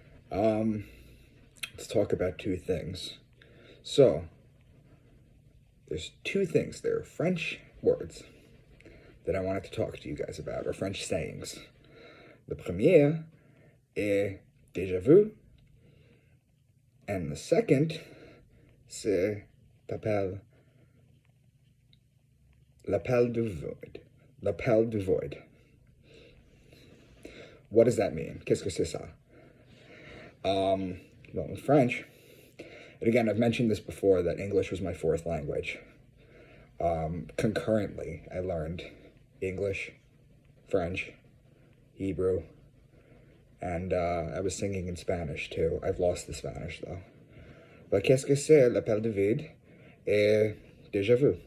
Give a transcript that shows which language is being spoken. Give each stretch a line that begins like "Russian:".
English: Let's talk about two things. So, there's two things. There are French words that I wanted to talk to you guys about, or French sayings.
French: The premier est déjà vu,
English: and the second,
French: c'est l'appelle du void. L'appelle du void.
English: What does that mean?
French: Qu'est-ce que c'est ça?
English: Well, in French, and again, I've mentioned this before, that English was my fourth language. Concurrently, I learned English, French, Hebrew, and I was singing in Spanish too. I've lost the Spanish though.
French: But qu'est-ce que c'est l'appel de vide et déjà vu?